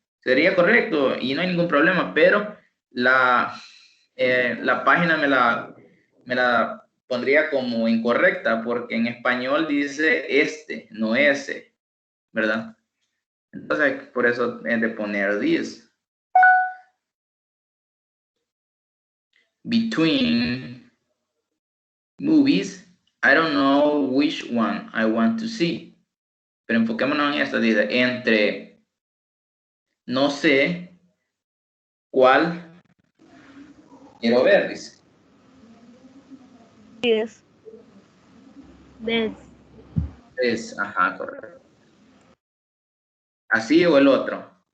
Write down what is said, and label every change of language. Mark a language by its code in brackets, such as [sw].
[es] Sería correcto y no hay ningún problema, pero la página me la pondría como incorrecta porque en español dice este, no ese, ¿verdad? Entonces, por eso es de poner this. [en] Between movies, I don't know which one I want to see. [es] Pero enfoquémonos en esta, dice, entre, no sé cuál quiero ver, dice. [en] Yes. This. [es] Es, ajá, correcto. ¿Así o el otro?